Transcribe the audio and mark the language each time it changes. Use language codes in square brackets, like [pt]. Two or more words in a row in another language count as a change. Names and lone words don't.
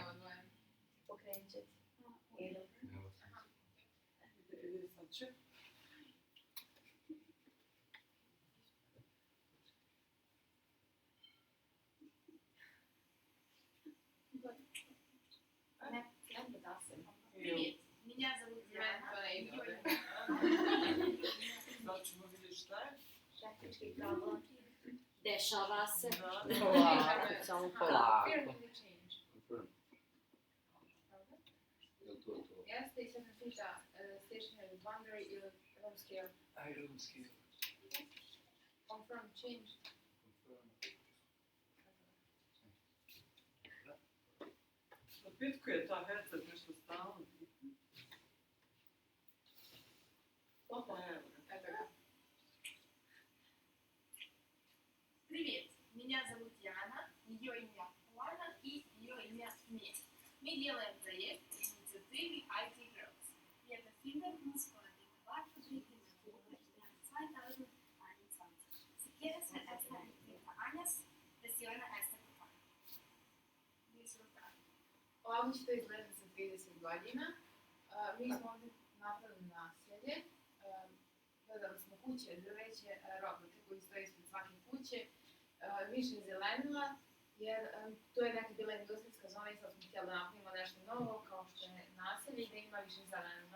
[bs] Pokrenut ćete. Ide sad će. Ne da se. [ru] Привет, меня зовут Диана. [bs] Sad ćemo vidjeti šta je. Tehnički problem. Dešava se. Polako, samo polako. Jeste i sad me pita [en] stationary boundary [bs] ili [en] room scale. Room scale. Confirm change. [bs] Zapitkuje ta headset nešto stalno. Eto ga. [ru] Привет, меня зовут Диана, ее имя Лана и ее имя Мия. Мы делаем проект инициативы IT Girls. [de] Wir befinden uns vor der Privatfabrik in Oktober im Jahr 2021. [es] Si quieres ser esta en 30 años, presiona esta botón. Disfrutar. [bs] Ovako će to izgledati za 30 godina. Mi smo ovdje napravili naselje. Dodali smo kuće, drveće, robote koji stoje ispred svake kuće. Više zelenila, jer to je neka bila industrijska zona i sad smo htjeli da napravimo nešto novo, kao što je naselje i da ima više zelenila.